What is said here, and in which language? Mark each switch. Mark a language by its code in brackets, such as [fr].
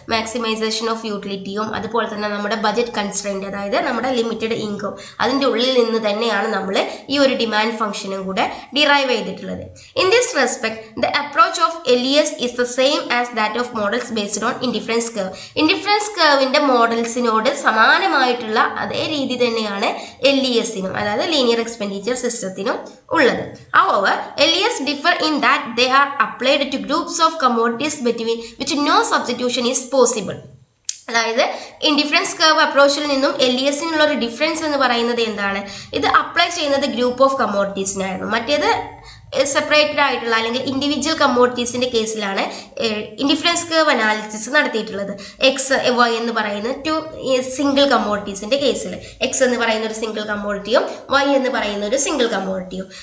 [ml] Maximisation of യൂട്ടിലിറ്റിയും അതുപോലെ തന്നെ നമ്മുടെ ബജറ്റ് കൺസ്ട്രെയിൻറ്റ്, അതായത് നമ്മുടെ ലിമിറ്റഡ് ഇൻകം, അതിൻ്റെ ഉള്ളിൽ നിന്ന് തന്നെയാണ് നമ്മൾ ഈ ഒരു ഡിമാൻഡ് ഫംഗ്ഷനും കൂടെ ഡിറൈവ് ചെയ്തിട്ടുള്ളത്. [en] In this respect the approach of LES is the same as that of models based on indifference curve. [ml] Indifference കർവിന്റെ മോഡൽസിനോട് സമാനമായിട്ടുള്ള അതേ രീതി തന്നെയാണ് LESനും, അതായത് ലീനിയർ എക്സ്പെൻഡിച്ചർ സിസ്റ്റത്തിനും ഉള്ളത്. [en] However, LES differ in that they are applied to groups of commodities between which no substitution is possible. [ml] അതായത് indifference curve അപ്രോച്ചിൽ നിന്നും LESനുള്ള ഒരു ഡിഫറൻസ് എന്ന് പറയുന്നത് എന്താണ്? ഇത് അപ്ലൈ ചെയ്യുന്നത് ഗ്രൂപ്പ് ഓഫ് കമ്മോഡിറ്റീസിനായിരുന്നു. മറ്റേത് സെപ്പറേറ്റഡ് ആയിട്ടുള്ള അല്ലെങ്കിൽ ഇൻഡിവിജ്വൽ കമ്മോഡിറ്റീസിന്റെ കേസിലാണ് ഇൻഡിഫറൻസ് കർവ് അനാലിസിസ് നടത്തിയിട്ടുള്ളത്. എക്സ് വൈ എന്ന് പറയുന്ന ടു സിംഗിൾ കമ്മോഡിറ്റീസിന്റെ കേസിൽ എക്സ് എന്ന് പറയുന്ന ഒരു സിംഗിൾ കമ്മോഡിറ്റിയും വൈ എന്ന് പറയുന്ന ഒരു സിംഗിൾ കമ്മോഡിറ്റിയും.